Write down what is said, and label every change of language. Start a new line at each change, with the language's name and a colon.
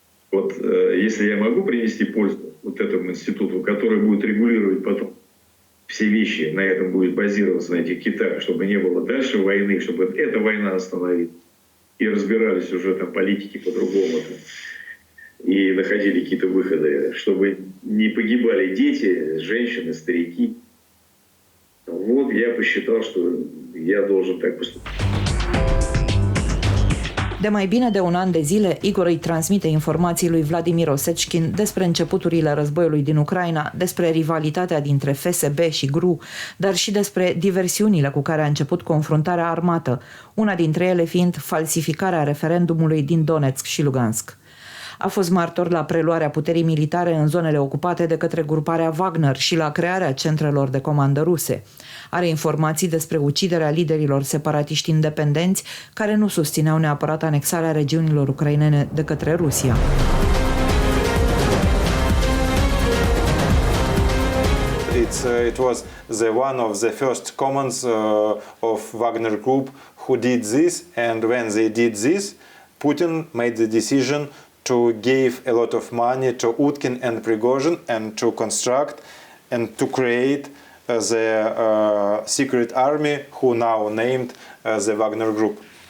Russian: Вот если я могу принести пользу вот этому институту, который будет регулировать потом все вещи, на этом будет базироваться, на этих китах, чтобы не было дальше войны, чтобы эта война остановилась, и разбирались уже там политики по-другому, и находили какие-то выходы, чтобы не погибали дети, женщины, старики. Вот я посчитал, что я должен так поступить.
Romanian: De mai bine de un an de zile, Igor îi transmite informații lui Vladimir Osechkin despre începuturile războiului din Ucraina, despre rivalitatea dintre FSB și GRU, dar și despre diversiunile cu care a început confruntarea armată, una dintre ele fiind falsificarea referendumului din Donetsk și Lugansk. A fost martor la preluarea puterii militare în zonele ocupate de către gruparea Wagner și la crearea centrelor de comandă ruse. Are informații despre uciderea liderilor separatiști independenți care nu susțineau neapărat anexarea regiunilor ucrainene de către Rusia.
English: It was one of the first commands of Wagner Group who did this, and when they did this, Putin made the decision to give a lot of money to Utkin and Prigozhin and to construct and to create the secret army who now named the Wagner Group.